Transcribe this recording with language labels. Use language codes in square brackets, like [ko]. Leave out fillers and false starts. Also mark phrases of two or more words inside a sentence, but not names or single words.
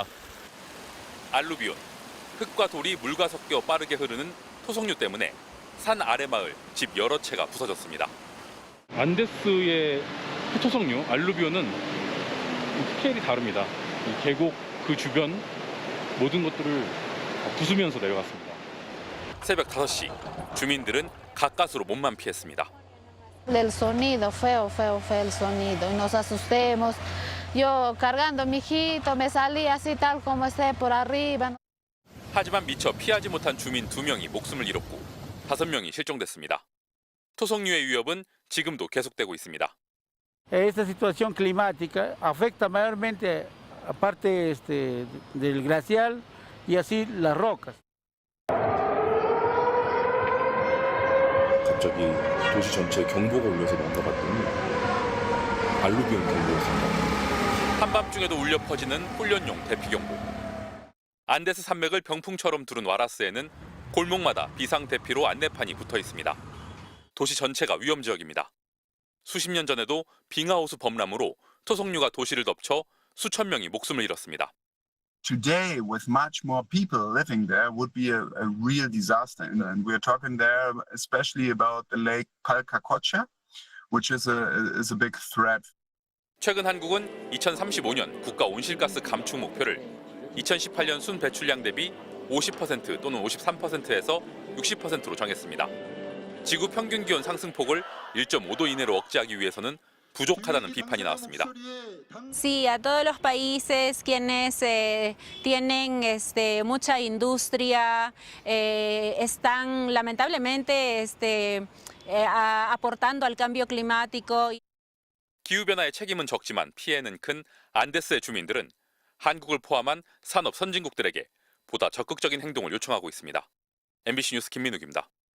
[ko] 알루비온, 흙과 돌이 물과 섞여 빠르게 흐르는 토성류 때문에 산 아래 마을, 집 여러 채가 부서졌습니다. 안데스의 토성류, 알루비온은 스케일이 다릅니다. 이 계곡 그 주변 모든 것들을 부수면서 내려갔습니다. 새벽 5시, 주민들은 가까스로 몸만 피했습니다. [es] El sonido, feo el sonido, y nos asustemos. Yo cargando mi hijito me salí así tal como esté por arriba. [ko] 하지만 미처 피하지 못한 주민 2명이 목숨을 잃었고 5명이 실종됐습니다. 토성류의 위협은 지금도 계속되고 있습니다. [es] Esta situación climática afecta mayormente parte del glacial y así las rocas. [ko] 갑자기 도시 전체에 경보가 울려서 뭔가 봤더니 알루비온 경보였습니다. 한밤중에도 울려 퍼지는 훈련용 대피경보. 안데스 산맥을 병풍처럼 두른 와라스에는 골목마다 비상대피로 안내판이 붙어 있습니다. 도시 전체가 위험지역입니다. 수십 년 전에도 빙하호수 범람으로 토속류가 도시를 덮쳐 수천 명이 목숨을 잃었습니다. [en] Today, with much more people living there, would be a real disaster. And we're talking there especially about the lake Palcacocha, which is a big threat. [ko] 최근 한국은 2035년 국가 온실가스 감축 목표를 2018년 순 배출량 대비 50% 또는 53%에서 60%로 정했습니다. 지구 평균 기온 상승폭을 1.5도 이내로 억제하기 위해서는 부족하다는 비판이 나왔습니다. [es] Sí, a todos los países quienes tienen mucha industria están lamentablemente aportando al cambio climático. [ko] 기후변화의 책임은 적지만 피해는 큰 안데스의 주민들은 한국을 포함한 산업 선진국들에게 보다 적극적인 행동을 요청하고 있습니다. MBC 뉴스 김민욱입니다.